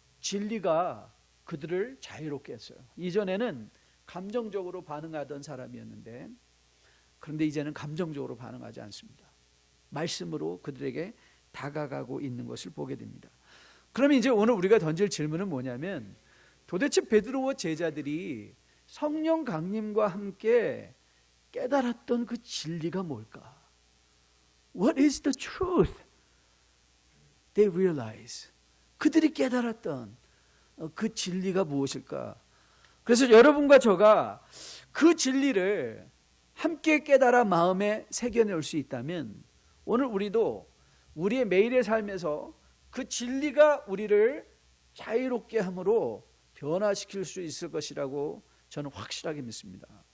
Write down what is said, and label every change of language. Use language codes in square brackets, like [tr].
[ko] 진리가 그들을 자유롭게 했어요. 이전에는 감정적으로 반응하던 사람이었는데, 그런데 이제는 감정적으로 반응하지 않습니다. 말씀으로 그들에게 다가가고 있는 것을 보게 됩니다. 그러면 이제 오늘 우리가 던질 질문은 뭐냐면, 도대체 베드로와 제자들이 성령 강림과 함께 깨달았던 그 진리가 뭘까? [en] What is the truth they realize? [ko] 그들이 깨달았던 그 진리가 무엇일까? 그래서 여러분과 저가 그 진리를 함께 깨달아 마음에 새겨낼 수 있다면, 오늘 우리도 우리의 매일의 삶에서 그 진리가 우리를 자유롭게 함으로 변화시킬 수 있을 것이라고 저는 확실하게 믿습니다.